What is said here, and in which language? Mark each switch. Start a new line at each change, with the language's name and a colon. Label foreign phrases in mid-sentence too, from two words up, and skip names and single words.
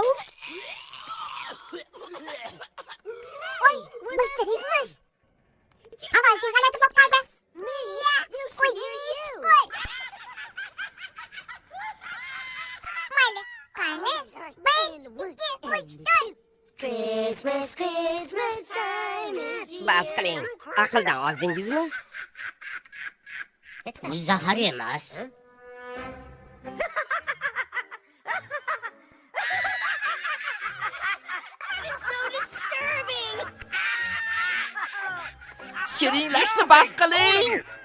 Uzbek: Voy, biz tirikmiz. Avazing g'alati bo'lib qoldi. Menga qo'ying eshitib qo'y. Mayli, qani? 1, 2, 3, 4.
English: Christmas time is here.
Uzbek: Bas qiling. Aqldan ozdingizmi? Bu zahar emas. Shirinlashni bas qiling.